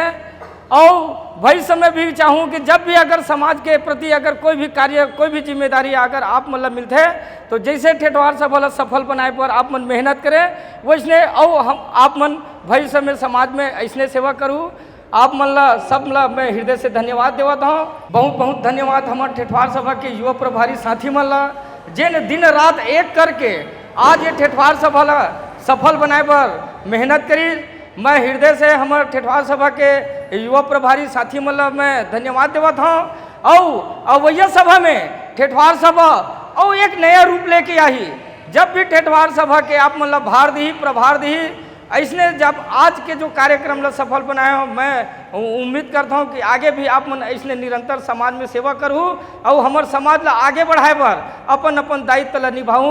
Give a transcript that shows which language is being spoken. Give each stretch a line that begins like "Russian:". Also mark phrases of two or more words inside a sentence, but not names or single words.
Chhattisgarhi: और भविष्य में भी चाहूँ कि जब भी अगर समाज के प्रति अगर कोई भी कार्य, कोई भी जिम्मेदारी अगर आप मतलब मिलते हैं, तो जैसे ठेठवार सभा ला सफल बनाए पर आप मन मेहनत करें, वैसने और हम आप मन भविष्य में समाज में ऐसने सेवा करूँ। आप मन ला सब ला मैं हृदय से धन्यवाद देवत हूँ। बहुत बहुत धन्यवाद हमारे ठेठवार सभा के युवा प्रभारी साथी मन ला, जिन दिन रात एक करके आज ये ठेठवार सभा ला सफल बनाए पर मेहनत करी। मैं हृदय से हमारे ठेठवार सभा के युवा प्रभारी साथी मन ला मैं धन्यवाद देवत हूँ। और वही सभा में ठेठवार सभा और एक नया रूप लेके आई। जब भी ठेठवार सभा के आप मतलब भार दी प्रभार दी, ऐसने जब आज के जो कार्यक्रम ला सफल बनाए हो, मैं उम्मीद करता हूँ कि आगे भी आप मन ऐसने निरंतर समाज में सेवा करूँ और हमारे समाज ला आगे बढ़ाए पर अपन अपन दायित्व ला निभाऊँ।